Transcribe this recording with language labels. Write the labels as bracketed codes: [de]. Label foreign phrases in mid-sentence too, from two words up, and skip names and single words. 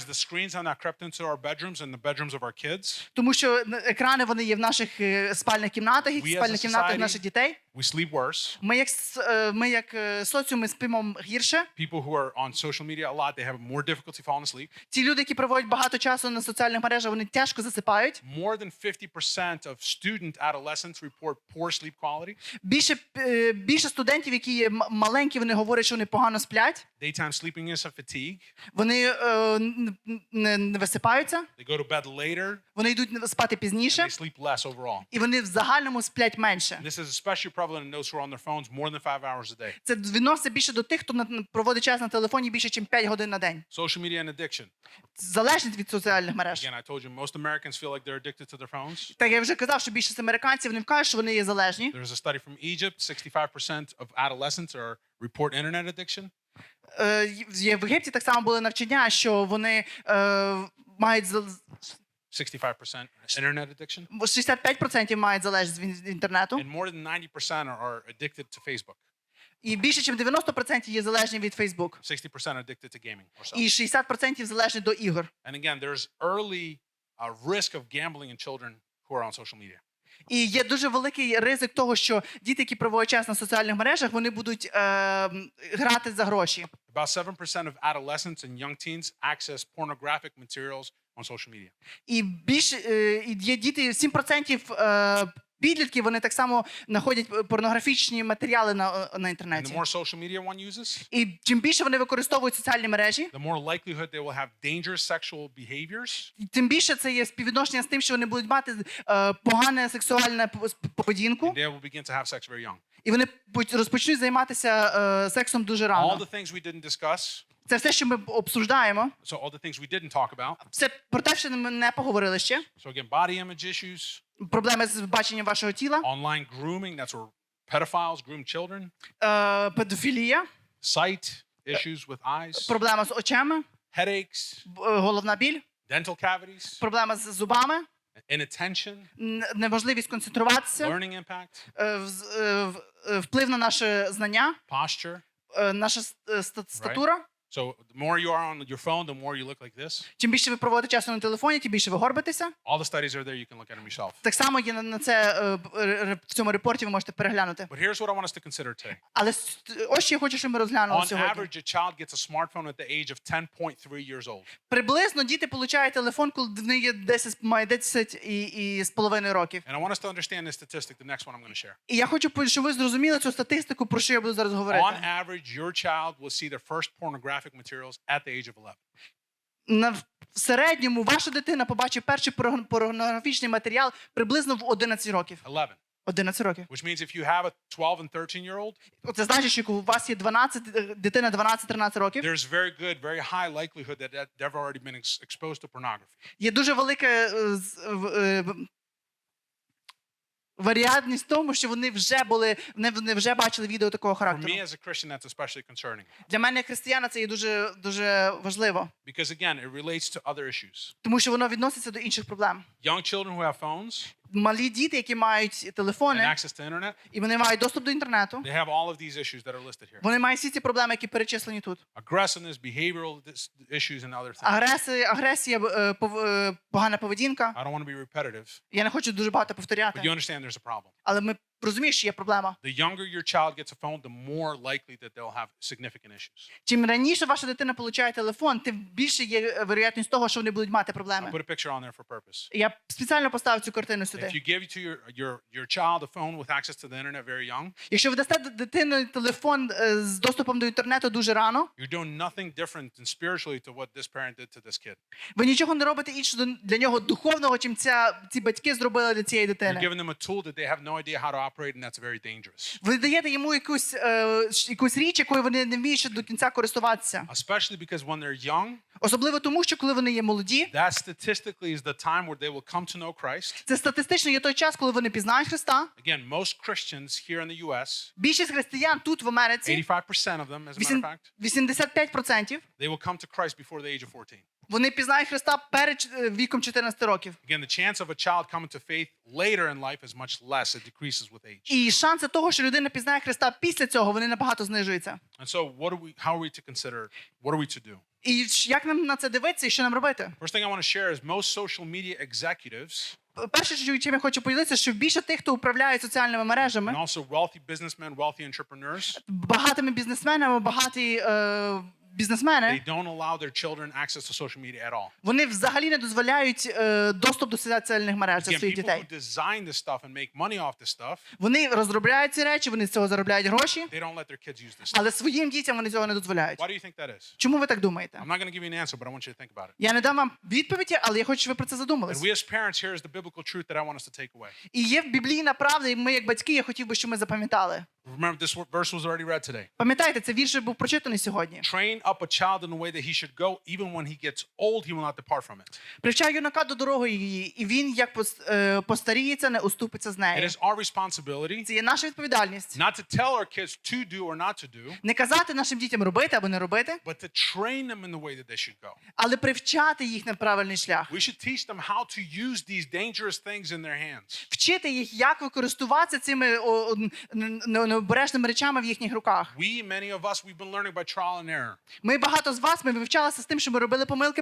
[en] because the screens have now crept into our bedrooms and the bedrooms of our kids, [uk] тому що екрани вони є в наших спальних кімнатах, і в [en] We as a [uk] спальних кімнатах [en] society- [uk] наших дітей. [en] we sleep worse. [uk] Ми як соціум, ми спимо гірше. [en] People who are on social media a lot, they have more difficulty falling asleep. [uk] Ті люди, які проводять багато часу на соціальних мережах, вони тяжко засипають. [en] More than 50% of student adolescents report poor sleep quality. [uk] Більше студентів, які є маленькі, вони говорять, що вони погано сплять. [en] Daytime sleepiness and fatigue. [uk] Вони не висипаються, [en] They go to bed later [uk] вони йдуть спати [en] and [uk] пізніше, [en] they sleep less overall. [uk] і вони в загальному сплять менше. [en] This is especially prevalent in those who are on their phones more than 5 hours a day. [uk] Це відноситься більше до тих, хто проводить час на телефоні більше, ніж 5 годин на день. [en] Social media and addiction. [uk] Залежність від соціальних мереж. [en] Again, I told you most Americans feel like they're addicted to their phones. [uk] Так я вже казав, що більшість американців не кажуть, що вони є залежні. [en] There's a study from Egypt, 65% of adolescents report internet addiction. [uk] В Єгипті так само були навчання, що вони мають [en] 65% internet addiction. [uk] 65% мають залежність від інтернету, [en] And more than 90% are addicted to Facebook. [uk] і більше, ніж 90% є залежні від Facebook, [en] 60% addicted to gaming or [uk] і [en] something. [uk] 60% залежні до ігор. [en] And again, there's early risk of gambling in children who are on social media. [uk] І є дуже великий ризик того, що діти, які проводять час на соціальних мережах, вони будуть грати за гроші. [en] About 7% of adolescents and young teens access pornographic materials on social media. [uk] І є діти, 7% підлітків, вони так само знаходять порнографічні матеріали на [en] And the [uk] інтернеті. [en] more social media one uses, [uk] І чим більше вони використовують соціальні мережі, [en] the more likelihood they will have dangerous sexual behaviors [uk] тим більше це є співвідношення з тим, що вони будуть мати погане сексуальне поведінку, [en] and they will begin to have sex very young. [uk] і вони розпочнуть займатися сексом дуже [en] All [uk] рано. [en] the things we didn't discuss, [uk] Це все, що ми обсуждаємо. [en] so all the things we didn't talk about. [uk] Це про те, що ми не поговорили ще. [en] So again, body image issues, [uk] Проблеми з баченням вашого тіла, [en] online grooming, that's where pedophiles groom children, [uk] педофілія, [en] sight issues with eyes, [uk] проблема з очами, [en] headaches, [uk] головна біль, [en] dental cavities, [uk] проблема з зубами, [en] inattention, [uk] неможливість концентруватися, [en] learning impact, [uk] вплив на наше знання, [en] posture. [uk] наша статура. [en] So the more you are on your phone, the more you look like this. [uk] Чим більше ви проводите часу на телефоні, тим більше ви горбитеся. [en] All the studies are there. You can look at them yourself. [uk] Так само є на це в цьому репорті, ви можете переглянути. [en] But here's what I want us to consider today. [uk] Але ось що я хочу, щоб ми розглянули [en] On [uk] сьогодні. [en] average, a child gets a smartphone at the age of 10.3 years old. [uk] Приблизно діти получають телефон, коли вони є 10 і з половиною років. [en] And I want us to understand this statistic, the next one I'm going to share. [uk] І я хочу, щоб ви зрозуміли цю статистику, про що я буду зараз говорити. [en] On average, your child will see their first pornographic materials at the age of 11. [uk] В середньому ваша дитина побачить перший порнографічний матеріал приблизно в 11 років. [en] 11. [uk] 11 років. [en] Which means if you have a 12 and 13-year-old, [uk] Це значить, що у вас є дитина 12-13 років. [en] there's very good, very high likelihood that they've already been exposed to pornography. [uk] Є дуже велика варіантність в тому, що вони вже бачили відео такого [en] For [uk] характеру. [en] me as a Christian, that's especially concerning. [uk] Для мене, як християна, це є дуже важливо, [en] Because again, it relates to other issues. [uk] тому що воно відноситься до інших проблем. [en] Young children who have phones [uk] Малі діти, які мають [en] and [uk] телефони, [en] access to internet, [uk] і вони мають доступ до інтернету, [en] they have all of these issues that are listed here. [uk] вони мають всі ці проблеми, які перечислені тут. [en] Aggressiveness, behavioral issues, and other things. [uk] Агресія, погана поведінка. [en] I don't want to be repetitive, [uk] Я не хочу дуже багато [en] but [uk] повторяти, [en] you understand there's a problem. [uk] але ми розуміємо, що є проблема. [en] The younger your child gets a phone, the more likely that they'll have significant issues. [uk] Чим раніше ваша дитина получає телефон, тим більше є вероятність того, що вони будуть мати [en] I [uk] проблеми. [en] put a picture on there for purpose. [uk] Я спеціально поставив цю картину [en] If [uk] сюди. [en] you give to your child a phone with access to the internet very young, [uk] Якщо ви дасте дитині телефон з доступом до інтернету дуже рано, [en] you're doing nothing different and spiritually to what this parent did to this kid. [uk] ви нічого не робите іншого для нього духовного, чим ці батьки зробили для цієї [en] You're [uk] дитини. [en] giving them a tool that they have no idea how to operate, and that's very dangerous. [uk] Ви даєте йому якусь річ, якою вони не вміють ще до кінця користуватися. [en] Especially because when they're young, [uk] Особливо тому, що коли вони є молоді, [en] that statistically is the time where they will come to know Christ. [uk] це статистично є той час, коли вони пізнають Христа. [en] Again, most Christians here in the U.S., [uk] Більшість християн тут в Америці, [en] 85% of them, as a matter of fact, [uk] 85%, [en] they will come to Christ before the age of 14. [uk] вони пізнають Христа перед віком 14 років. [en] Again, the chance of a child coming to faith later in life is much less. It decreases with age. [uk] І шанси того, що людина пізнає Христа після цього, вони набагато знижуються. [en] And so, how are we to consider? What are we to do? [uk] І як нам на це дивитися і що нам робити? [en] First thing I want to share is most social media executives [uk] Перше, чим я хочу поділитися, що більше тих, хто управляє соціальними мережами, [en] and also wealthy businessmen, wealthy entrepreneurs, [uk] багатими бізнесменами, багаті бізнесмени, [en] they don't allow their children access to social media at all. [uk] вони взагалі не дозволяють доступ до соціальних мереж для [en] Again, [uk] своїх [en] people [uk] дітей. [en] who design this stuff and make money off this stuff, [uk] Вони розробляють ці речі, вони з цього заробляють гроші, [en] they don't let their kids use this stuff. [uk] але своїм дітям вони цього не дозволяють. [en] Why do you think that is? [uk] Чому ви так думаєте? [en] I'm not going to give you an answer, but I want you to think about it. [uk] Я не дам вам відповіді, але я хочу, щоб ви про це [en] And [uk] задумались. [en] we as parents, here is the biblical truth that I want us to take away. [uk] І є біблійна правда, і ми як батьки, я хотів би, щоб ми запам'ятали. [en] Remember, this verse was already read today. [uk] Пам'ятаєте, цей вірш був прочитаний сьогодні. [en] Train up a child in the way that he should go, even when he gets old, he will not depart from it. [uk] Привчай юнака до дороги її, і він, як постаріється, не уступиться з [en] It [uk] неї. [en] is our responsibility [uk] Це є наша відповідальність. [en] not to tell our kids to do or not to do, [uk] Не казати нашим дітям робити або не робити, [en] but to train them in the way that they should go. [uk] але привчати їх на правильний шлях. [en] We should teach them how to use these dangerous things in their hands. [uk] Вчити їх, як використовуватися цими необережними речами в їхніх руках. [en] Many of us, we've been learning by trial and error. [uk] Ми багато з вас, ми вивчалися з тим, що ми робили помилки,